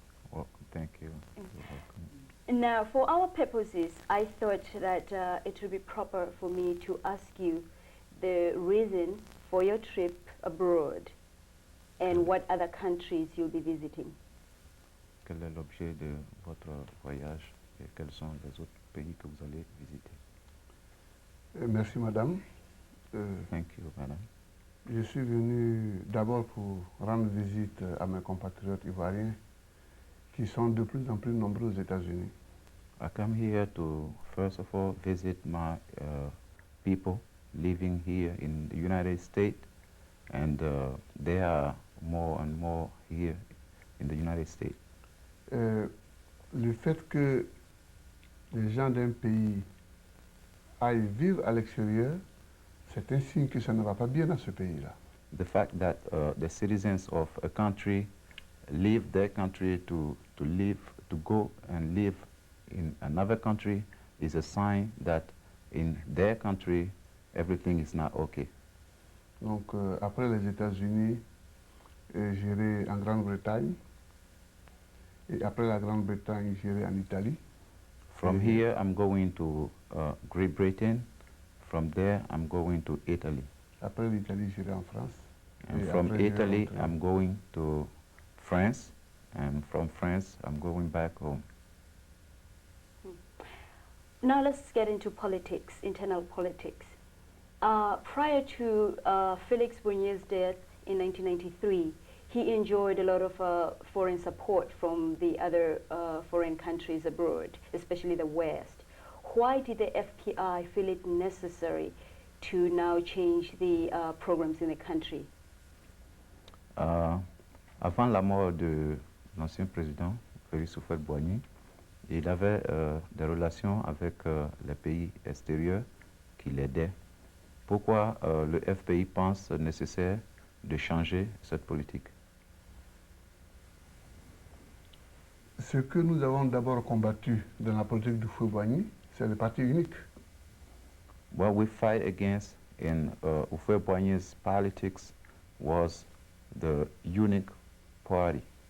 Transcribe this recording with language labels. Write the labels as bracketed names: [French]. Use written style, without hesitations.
[English] Well, thank you. You're welcome. Now, for our purposes, I thought that it would be proper for me to ask you the reason for your trip abroad and what other countries you'll be visiting. [French] Quel est l'objet de votre voyage et quels sont les autres pays que vous allez visiter? Merci, madame. [English] Thank you, madam. [French] Je suis venu d'abord pour rendre visite à mes compatriotes ivoiriens qui sont de plus en plus nombreux aux États-Unis. [English] I come here to, first of all, visit my people living here in the United States, and they are more and more here in the United States. [French] Le fait que les gens d'un pays aillent vivre à l'extérieur, c'est un signe que ça ne va pas bien dans ce pays-là. [English] The fact that the citizens of a country leave their country to go and live in another country is a sign that in their country everything is not okay. [French] Donc après les États-Unis, j'irai en Grande-Bretagne, et après la Grande-Bretagne, j'irai en Italie. [English] From here I'm going to Great Britain. From there I'm going to Italy. [French] Après l'Italie, j'irai en France. [English] And from Italy I'm going to France, and from France I'm going back home. Now let's get into politics, internal politics. Prior to Félix Bougnier's death in 1993, he enjoyed a lot of foreign support from the other foreign countries abroad, especially the West. Why did the FPI feel it necessary to now change the programs in the country? [French] Avant la mort de l'ancien président, Félix Houphouët-Boigny, il avait des relations avec les pays extérieurs qui l'aidaient. Pourquoi le FPI pense nécessaire de changer cette politique? Ce que nous avons d'abord combattu dans la politique de Houphouët-Boigny, c'est le parti unique. [English] What we fight against in Houphouët-Boigny's politics was the unique party.